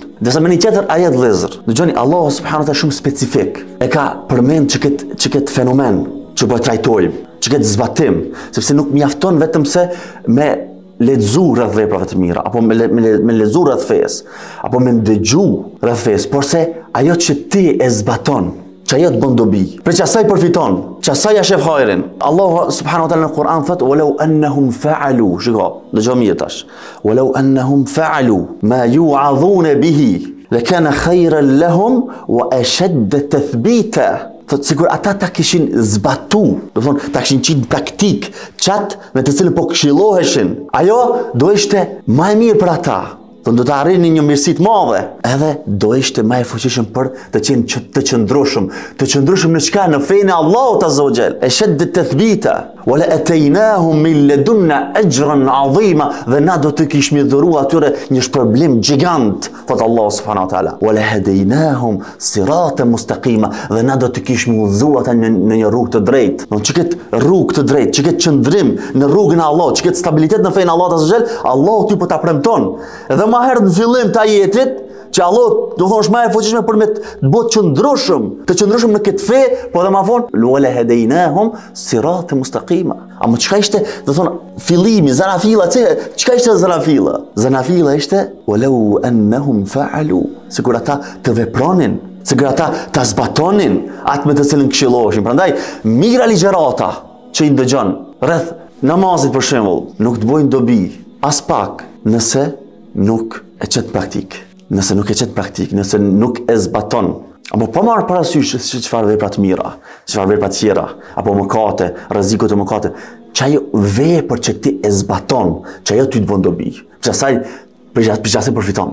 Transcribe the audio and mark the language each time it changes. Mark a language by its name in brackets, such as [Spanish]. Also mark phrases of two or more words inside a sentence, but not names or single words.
[Albanian] Desa me një tjetër ajet vëllezër, dëgjoni, [Arabic] الله سبحانه وتعالى [Albanian] shumë specifik e ka përmend që këtë fenomen që po e trajtojmë, që këtë zbatim, sepse nuk mjafton vetëm se me lexu rreth veprave të mira, apo me lexu rreth fesë, apo me ndëgju rreth fesë, por se ajo që ti e zbaton, që ajo të bën dobi, për që asaj përfiton, që asaj ja shef hajrin. [Arabic] الله سبحانه وتعالى [Albanian] në Kur'an thot: [Arabic] "ولو أنهم فعلوا", [Albanian] shiko, dëgjoj mirë tash. [Arabic] "ولو أنهم فعلوا ما يوعظون به لكان خيرا لهم وأشد تثبيتا." [Albanian] Thot sigur ata ta kishin zbatu, do thonë ta kishin qitë praktik, qatë me të cilën po këshilloheshin, ajo do ishte më e mirë për ata. Do të arrini një mirësi të madhe, edhe do ishte më e fuqishëm për të qenë të qëndrueshëm në çka, në fenë e Allahut [Arabic] عز وجل. أشد تثبيتا ولا آتيناهم من لدنا أجرا عظيما, [Albanian] dhe na do të kishim dhuruar atyre një shpërblim gjigant, thot [Arabic] الله سبحانه وتعالى. ولا هديناهم صراطا مستقيما, [Albanian] dhe na do të kishim udhëzuar ata në një rrugë të drejtë. Do të ketë rrugë të drejtë, që ketë qëndrim në rrugën e Allahut, që ketë stabilitet në fenë e Allahut [Arabic] عز وجل. [Albanian] Allahu ty po ta premton. Edhe më herë në fillim të ajetit, që Allah do thosh më e fuqishme për me të bëhet qëndrueshëm në këtë fe, po edhe më vonë [Arabic] ولا هديناهم صراطا مستقيما. [Albanian] Ama çka ishte, do thon fillimi, zanafilla, çka ishte zanafilla? Zanafilla ishte [Arabic] ولو أنهم فعلوا, [Albanian] sikur ata të vepronin, sikur ata ta zbatonin atë me të cilën këshilloheshin. Prandaj mira ligjërata që i dëgjon rreth namazit për shembull, nuk të bojnë dobi as pak nëse nuk e qet praktik. Nëse nuk e qet praktik, nëse nuk e zbaton, apo po marr parasysh se çfarë vepra të mira, çfarë vepra të tjera, apo mëkate, rrezikut e mëkate, që ajo vepër që ti e zbaton, që ajo ty të bën dobi, që asaj përgjithësi përfiton.